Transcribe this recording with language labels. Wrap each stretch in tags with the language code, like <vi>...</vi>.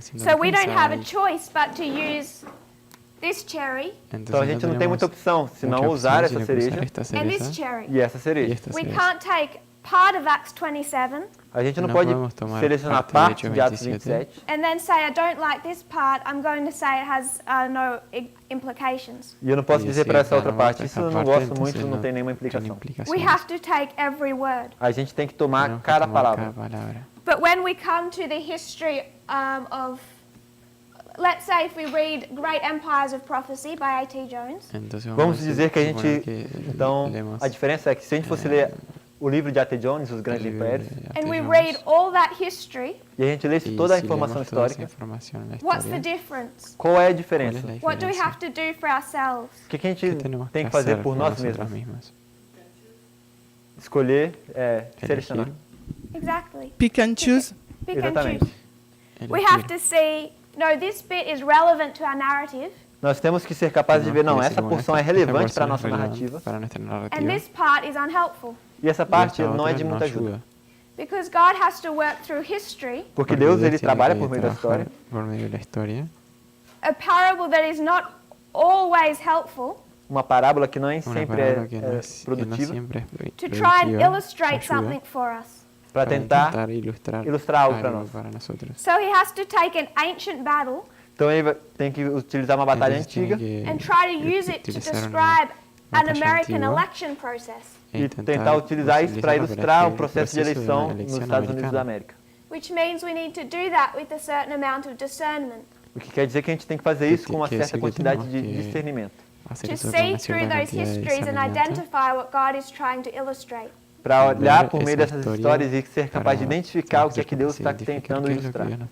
<en>So we don't have a choice but to use this cherry</en> <pt>Então a gente não tem muita opção senão usar essa cereja</pt> <en>and this cherry.</en> <pt>e essa cereja.</pt> <en>We can't take part of Acts 27</en> <pt>A gente não pode selecionar parte de Atos 27</pt> <en>and then say, I don't like this part, I'm going to say it has no implications.</en> <pt>e eu não posso dizer para essa outra parte, isso eu não gosto muito, não tem nenhuma implicação.</pt> <en>We have to take every word.</en> <pt>A gente tem que tomar cada palavra.</pt> <en>But when we come to the history of, let's say if we read Great Empires of Prophecy by A.T. Jones,</en> <pt>Vamos dizer que a gente, então, a diferença é que se a gente fosse ler o livro de A.T. Jones, Os Grandes Impérios,</pt> <en>and we read all that history,</en> <pt>e a gente lesse toda a informação histórica,</pt> <en>what's the difference?</en> <pt>qual é a diferença?</pt> <en>What do we have to do for ourselves?</en> <pt>O que a gente tem que fazer por nós mesmos? Escolher, selecionar.</pt> <en>Exactly. Pick and choose. Pick and</en> <pt>Exatamente.</pt> <en>choose. We have to see, no, this bit is relevant to our narrative,</en> <pt>Nós temos que ser capazes de ver, não, essa porção é relevante para a nossa narrativa</pt> <en>and this part is unhelpful.</en> <pt>e essa parte não é de muita ajuda.</pt> <en>Because God has to work through history,</en> <pt>Porque Deus ele trabalha por meio da história.</pt> <en>a parable that is not always helpful,</en> <pt>Uma parábola que nem sempre é produtiva,</pt> <en>to try and illustrate something for us.</en> <pt>para tentar ilustrar algo para nós.</pt> <en>So he has to take an ancient battle</en> <pt>Então ele tem que utilizar uma batalha antiga</pt> <en>and try to use it to describe an American election process,</en> <pt>e tentar utilizar isso para ilustrar o processo de eleição nos Estados Unidos da América.</pt> <en>which means we need to do that with a certain amount of discernment,</en> <pt>O que quer dizer que a gente tem que fazer isso com uma certa quantidade de discernimento.</pt> <en>to see through those histories and identify what God is trying to illustrate.</en> <pt>Para olhar por meio dessas histórias e ser capaz de identificar o que é que Deus está tentando ilustrar.</pt>